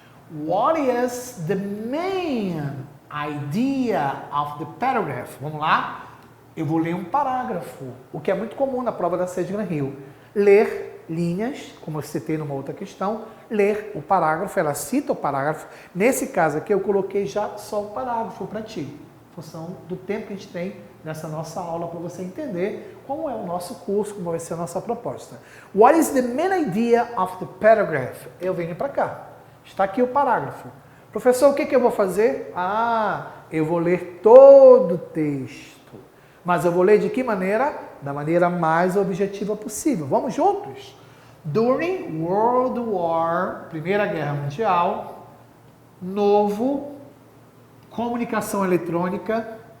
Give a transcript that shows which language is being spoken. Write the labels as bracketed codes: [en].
[en] What is the main idea of the paragraph? [pt] Vamos lá? Eu vou ler um parágrafo, o que é muito comum na prova da Sedgman Hill. Ler linhas, como eu citei numa outra questão, ler o parágrafo, ela cita o parágrafo. Nesse caso aqui, eu coloquei já só o parágrafo para ti, em função do tempo que a gente tem nessa nossa aula, para você entender como é o nosso curso, como vai ser a nossa proposta. [en] What is the main idea of the paragraph? [pt] Eu venho para cá. Está aqui o parágrafo. Professor, o que eu vou fazer? Eu vou ler todo o texto. Mas eu vou ler de que maneira? Da maneira mais objetiva possível. Vamos juntos? [en] During World War, [pt] Primeira Guerra Mundial, novo, comunicação eletrônica.